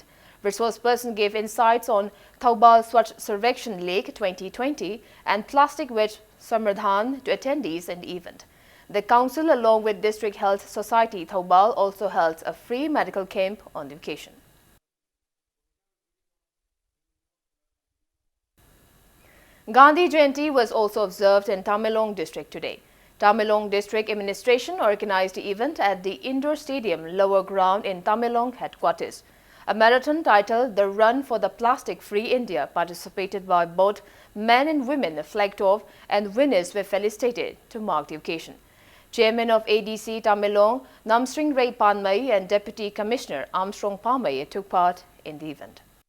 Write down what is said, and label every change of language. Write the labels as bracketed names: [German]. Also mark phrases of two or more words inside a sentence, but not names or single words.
[English] Resource person gave insights on Thoubal Swachh Sarvekshan Lake 2020 and Plastic Waste Samardhan to attendees in the event. The council, along with District Health Society Thoubal, also held a free medical camp on the occasion. Gandhi Jayanti was also observed in Tamenglong district today. Tamenglong District Administration organized the event at the indoor stadium lower ground in Tamenglong headquarters. A marathon titled The Run for the Plastic-Free India, participated by both men and women, flagged off, and winners were felicitated to mark the occasion. Chairman of ADC Tamilong, Namstring Ray Panmai, and Deputy Commissioner Armstrong Palmay took part in the event.